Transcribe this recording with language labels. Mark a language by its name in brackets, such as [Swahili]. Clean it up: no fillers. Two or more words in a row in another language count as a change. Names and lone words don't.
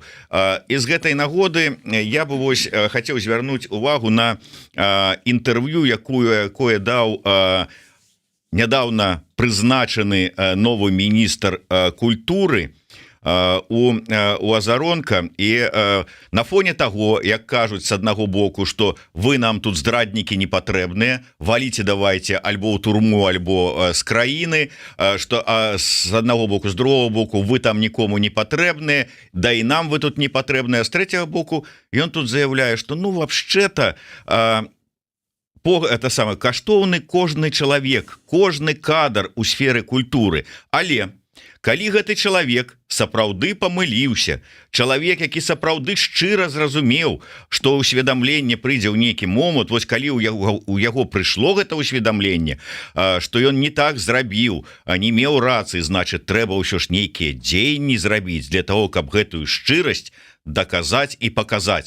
[Belarusian] І з гэтай нагоды я бы вось хацеў звярнуць увагу на інтэрв'ю, якое даў нядаўна прызначаны новы міністр культуры у Азаронка. І [Russian] на фоне того, [Belarusian] як кажуць с аднаго боку, что вы нам тут здраднікі не патрэбныя, валіце давайте альбо ў турму, альбо з краіны, что с аднаго боку, з другого боку вы там нікому не патрэбныя, да і нам вы тут не патрэбныя, з третьего боку ён тут заявляе, [Russian] что ну вообще-то это самое [Belarusian] каштоўны кожны чалавек, кожны кадр у сферы культуры. Але калі гэты чалавек сапраўды памыліўся, чалавек, які сапраўды шчыра зразумеў, што ўсведамленне прыйдзе ў нейкі момант, вось калі у яго прыйшло гэта ўсведамленне, што ён не так зрабіў, не меў рацыі, значыць трэба ўсё ж нейкія дзеянні зрабіць для того, каб гэтую шчырасць даказаць і паказаць.